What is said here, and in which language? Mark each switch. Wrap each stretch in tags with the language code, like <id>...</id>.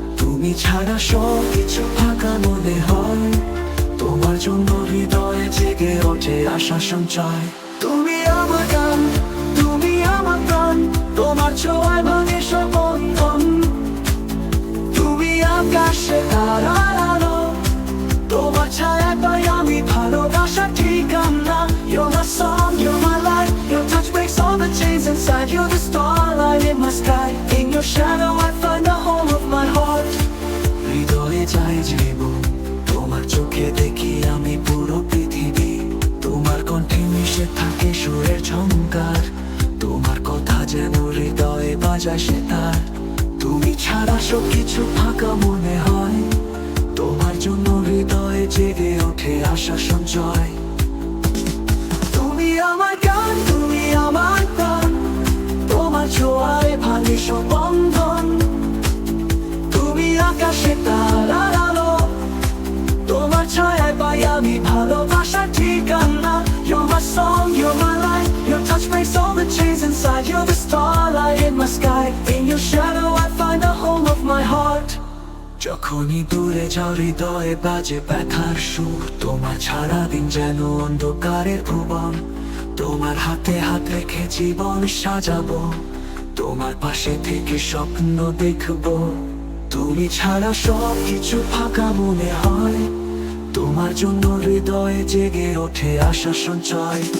<bn>তুমি ছাড়া সব কিছু ফাঁকা মনে হয়, তোমার জন্য হৃদয়ে জেগে ওঠে আশা সঞ্চয়। তুমি আমার গান, তুমি আমার প্রাণ, তোমার ছোঁয়ায় ভাঙে সব বন্ধন। তুমি আকাশে তারার আলো, তোমার ছায়া পাই আমি ভালোবাসার ঠিকানা।</bn> <en>You're my song, you're my life, your touch breaks all the chains inside. You're the starlight in my sky, in your shadow I find the home of my heart.</en> <bn>হৃদয়ে যায় জীবন, তোমার চোখে দেখি আমি পুরো পৃথিবী। তোমার কণ্ঠে মিশে থাকে সুরের ঝংকার, তোমার কথা যেন হৃদয়ে বাজায় সে তার। তুমি ছাড়া সব কিছু ফাঁকা মনে হয়, তোমার জন্য হৃদয়ে জেগে ওঠে আশা সঞ্চয়। তুমি আমার গান, তুমি আমার প্রাণ, তোমার ছোঁয়ায় ভাঙে সব বন্ধন। তুমি আকাশে তারার আলো, তোমার ছায়ায় পাই আমি ভালোবাসার ঠিকানা।</bn> <en>You're my song, you're my life, your touch breaks all the chains inside. You're the starlight in my sky, in your shadow I find the home of my heart.</en> <bn>যখনই দূরে যাও হৃদয়ে বাজে ব্যথার সুর, তোমার ছাড়া দিন যেন অন্ধকারের ভুবন। তোমার হাতে হাত রেখে জীবন সাজাবো, তোমার পাশে থেকে স্বপ্ন দেখবো। তুমি ছাড়া সব কিছু ফাঁকা মনে হয়, তোমার জন্য হৃদয়ে জেগে ওঠে আশা সঞ্চয়।</bn>